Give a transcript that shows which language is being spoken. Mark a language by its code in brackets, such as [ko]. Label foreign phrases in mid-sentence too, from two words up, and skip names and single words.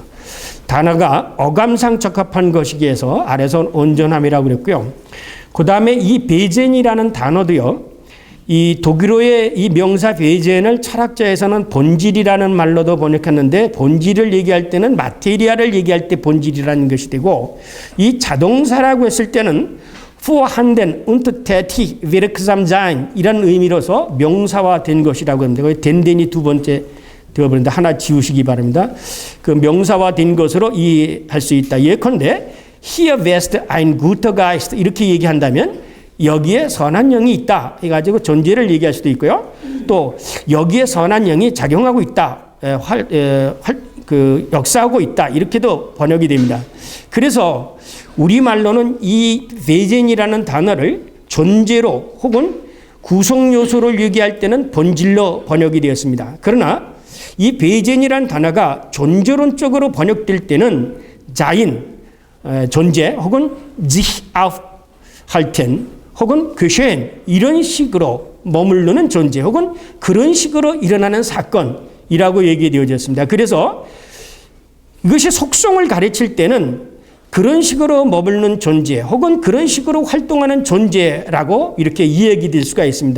[ko] 단어가 어감상 적합한 것이기 위해서 아래서 온전함이라고 그랬고요. 그 다음에 이 베젠이라는 단어도요, 이 독일어의 이 명사 베젠을 철학자에서는 본질이라는 말로도 번역했는데, 본질을 얘기할 때는 마테리아를 얘기할 때 본질이라는 것이 되고, 이 자동사라고 했을 때는 [de] vorhanden und tätig wirksam sein [ko] 이런 의미로서 명사화된 것이라고 합니다. 거기 된den이 두 번째 되어버린다. 하나 지우시기 바랍니다. 그 명사화된 것으로 이해할 수 있다. 예컨대 [de] hier wärst ein guter Geist [ko] 이렇게 얘기한다면 여기에 선한 영이 있다 해가지고 존재를 얘기할 수도 있고요. 또 여기에 선한 영이 작용하고 있다, 역사하고 있다 이렇게도 번역이 됩니다. 그래서 우리말로는 이 베젠이라는 단어를 존재로 혹은 구성 요소를 얘기할 때는 본질로 번역이 되었습니다. 그러나 이 베젠이라는 단어가 존재론적으로 번역될 때는 자인, 존재 혹은 [de] sich aufhalten [ko] 혹은 geschehen 이런 식으로 머무르는 존재 혹은 그런 식으로 일어나는 사건이라고 얘기되어졌습니다. 그래서 이것이 속성을 가르칠 때는 그런 식으로 머무르는 존재 혹은 그런 식으로 활동하는 존재라고 이렇게 이야기될 수가 있습니다.